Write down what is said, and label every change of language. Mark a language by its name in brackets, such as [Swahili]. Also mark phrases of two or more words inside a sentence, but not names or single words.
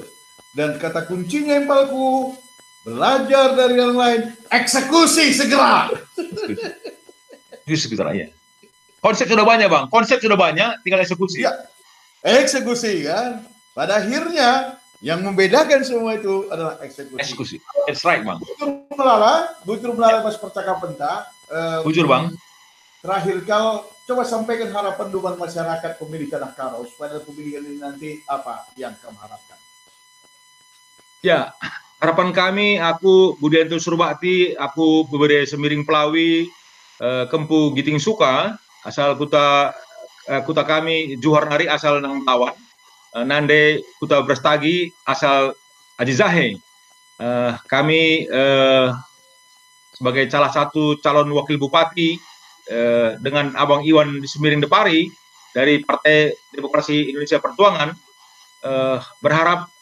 [Indonesian] Dan kata kuncinya yang palku, belajar dari yang lain, eksekusi segera. Segera ya. Konsep sudah banyak bang, konsep sudah banyak, tinggal eksekusi. Ya, eksekusi kan. Pada akhirnya yang membedakan semua itu adalah eksekusi. Eksekusi, [English] that's right bang. [Batak Karo] Bujur Melala pas percakapan tak. Bujur bang. [Indonesian] Terakhir kau coba sampaikan harapan dukungan masyarakat pemilih Tanah Karo supaya pemilihan ini nanti apa yang kamu harapkan? Ya, harapan kami, aku Budianto Surbakti, aku Bebede Semiring Pelawi, Kempu Giting Suka, asal kuta kami Juhar Nari asal Nang Lawan, Nande Kuta Brastagi asal Aji Zahe. Kami sebagai salah satu calon wakil bupati dengan Abang Iwan Semiring Depari dari Partai Demokrasi Indonesia Perjuangan, berharap